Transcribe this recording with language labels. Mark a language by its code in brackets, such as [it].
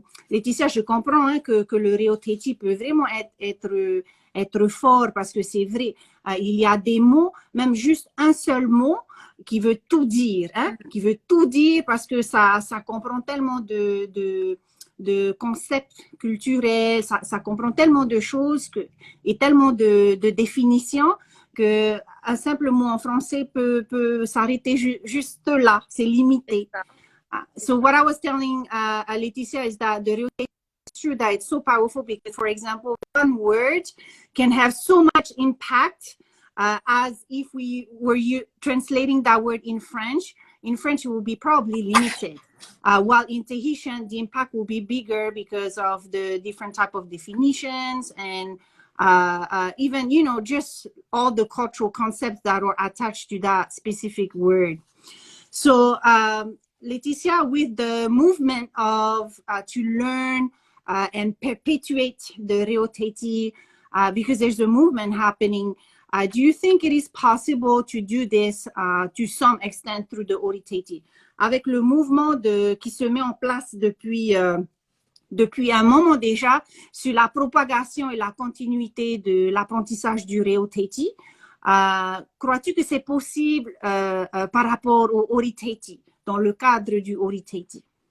[fr] Laetitia, je comprends que le Reo Tahiti peut vraiment être fort, parce que c'est vrai, il y a des mots, même juste un seul mot qui veut tout dire, qui veut tout dire, parce que ça comprend tellement de concepts culturels, ça comprend tellement de choses et tellement de définitions que un simple mot en français peut s'arrêter juste là, c'est limité. [en] So what I was telling Laetitia is that the Reo Tahiti, it's true that it's so powerful because, for example, one word can have so much impact as if we were translating that word in French. In French, it will be probably limited. While in Tahitian, the impact will be bigger because of the different type of definitions and even, just all the cultural concepts that are attached to that specific word. So, Laetitia, with the movement of to learn and perpetuate the Reo-Teiti, because there's a movement happening, do you think it is possible to do this to some extent through the Ori-Teiti? [fr] Avec le mouvement qui se met en place depuis un moment déjà sur la propagation et la continuité de l'apprentissage du Reo-Teiti, crois-tu que c'est possible par rapport au Ori-Teiti, dans le cadre du Ori-Teiti?